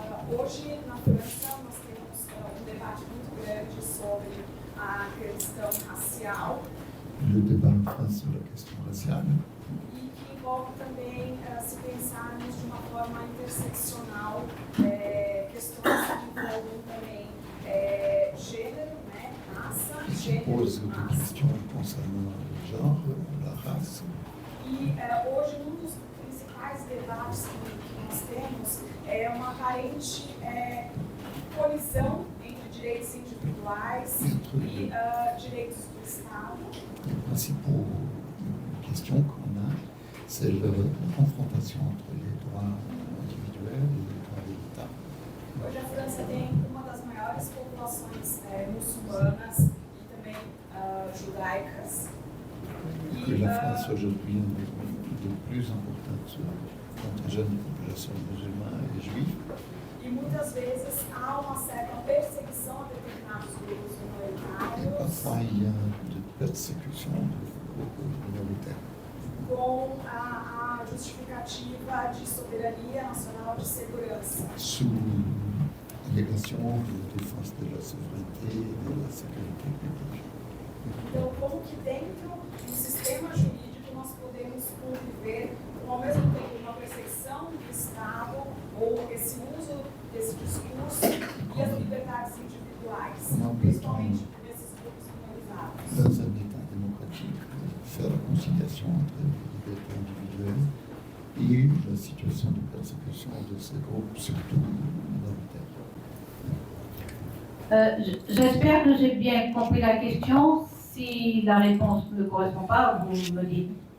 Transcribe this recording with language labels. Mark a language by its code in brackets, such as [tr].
[pt] Hoje, na França, nós temos debate muito grande sobre a questão racial. [fr] Le débat en France sur la question raciale. [pt] E que envolve também se pensarmos de uma forma interseccional questões que envolvem também gênero, né, raça, gênero, [fr] Pose des questions concernant le genre, la race. [pt] E hoje um dos principais debates que nós temos é uma aparente colisão entre direitos individuais e direitos do Estado. [fr] La principale question qu'on a, c'est la confrontation entre les droits individuels et les droits de l'État. [pt] Hoje a França tem uma das maiores populações muçulmanas e também judaicas. [fr] Que la France aujourd'hui est de plus importante contingent de population musulmane et juive. [pt] E muitas vezes há uma certa perseguição a determinados grupos minoritários. [fr] Parfois, il y a de persécution de groupes minoritaires. [pt] Com a justificativa de soberania nacional de segurança. [fr] Sous l'allégation de défense de la souveraineté et de la sécurité publique. [pt] Então, como que dentro do sistema jurídico nós podemos conviver com, ao mesmo tempo, uma perseguição do Estado ou esse uso desse discurso e as liberdades individuais, principalmente nesses grupos minorizados? [fr] Dans un État démocratique, faire la conciliation entre les libertés individuelles et la situation de persécution de ces groupes, surtout minoritaires. J'espère que j'ai bien compris la question. Si la réponse ne correspond pas, vous me dites.